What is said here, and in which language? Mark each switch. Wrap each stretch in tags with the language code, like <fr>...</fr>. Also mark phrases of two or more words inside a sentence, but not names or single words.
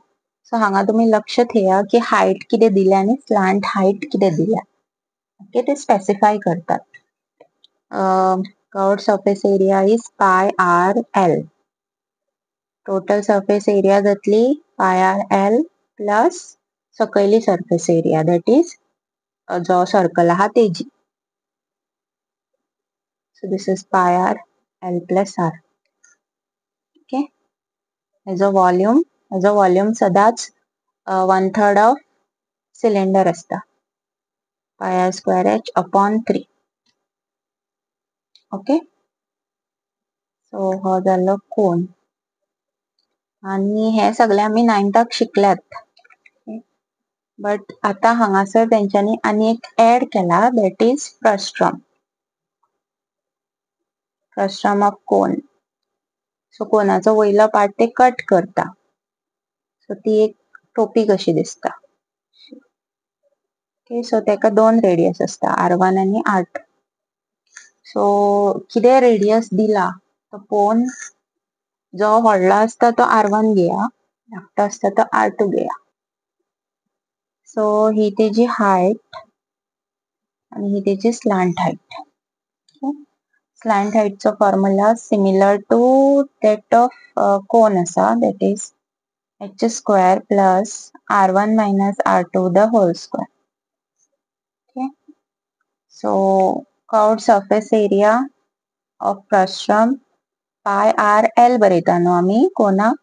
<kok>सो हांगा तुम्ही लक्ष ठेवा की हाईट किती दिल्या आणि</kok> <en>slant height</en> <kok>किती दिल्या. ओके, ते स्पेसिफाय करतात.</kok> <en>curved surface area is pi r l. total surface area</en> <kok>जातली</kok> <en>pi r l plus</en> <kok>सकयली</kok> <en>surface area, that is</en> <kok>जो सर्कल आहा तेजी.</kok> <en>So this is pi r L plus r. Okay.</en> <kok>हेजो वॉल्यूम सदांच</kok> <en>1/3 of cylinder</en> <kok>असता.</kok> <en>pi r square h upon 3. ओके.</en> <kok>सो हो जालो कोन. आणि हे सगळे आम्ही 9th शिकल्यात. बट आता हांगासर तेंच्यांनी आनी एक ऍड केला,</kok> <en>that is frustum. frustum of cone.</en> <kok>सो कोनाचो वयलो पार्ट ते कट करता. सो ती एक टोपी कशी दिसता.</kok> <en>okay, so</en> <kok>तेका 2 रेडियस असता, r1 आणि r2. सो किती रेडियस दिला तो पोन जो व्हडला असता तो r1 घेया, धाकटो असता तो r2 घेया. सो ही तेजी हाईट आणि ही तेजी स्लांट हाईट. स्लांट हाईटचो फॉर्म्युला</kok> <en>similar to that of cone</en> <kok>असा,</kok> <en>that is h square plus r1 minus r2 the whole square. ओके, so curved surface area of frustum pi r l</en> <kok>बरयता न्हू आमी कोनाक.</kok>